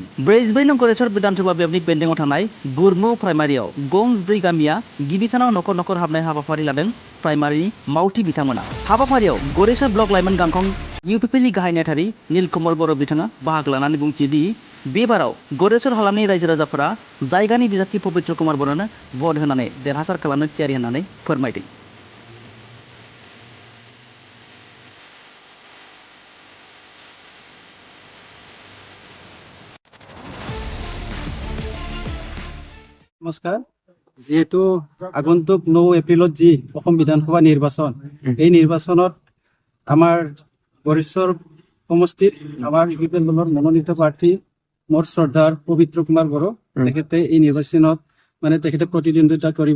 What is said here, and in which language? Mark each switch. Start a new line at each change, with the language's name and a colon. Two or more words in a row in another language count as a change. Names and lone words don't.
Bodo: 44 गरेसर विधानसभा बियाबनि बेन्दोंआव थानाय गुरमु प्राइमारियाव गंज 4 गामिया गिबि सानाव नखर नखर हाबनाय हाबाफारि लादों। प्राइमारिनि मावथि बिथांमोना हाबाफारियाव गरेसर ब्लक लाइमोन गांखं इउपिपिएलनि गाहाय नेथारि नीलकमल बर' बिथाङा बाहागो लानानै बुंथियोदि बेबाराव गरेसर हालामनि रायजो राजाफोरा जायगानि बिजाथि पवित्र कुमार बर'नो भट होनानै देरहासार खालामनो थियारि होननानै फोरमायदों।
Assamese: নমস্কাৰ। যেহেতু আগন্তুক 9 এপ্ৰিলত যি অসম বিধানসভা নিৰ্বাচন, এই নিৰ্বাচনত আমাৰ গৰেশ্বৰ সমষ্টিত আমাৰ ইউপিপিএল দলৰ মনোনীত প্ৰাৰ্থী মোৰ শ্ৰদ্ধাৰ পবিত্ৰ কুমাৰ বড়ো তেখেতে এই নিৰ্বাচনত তেখেতে প্ৰতিদ্বন্দ্বিতা কৰিব।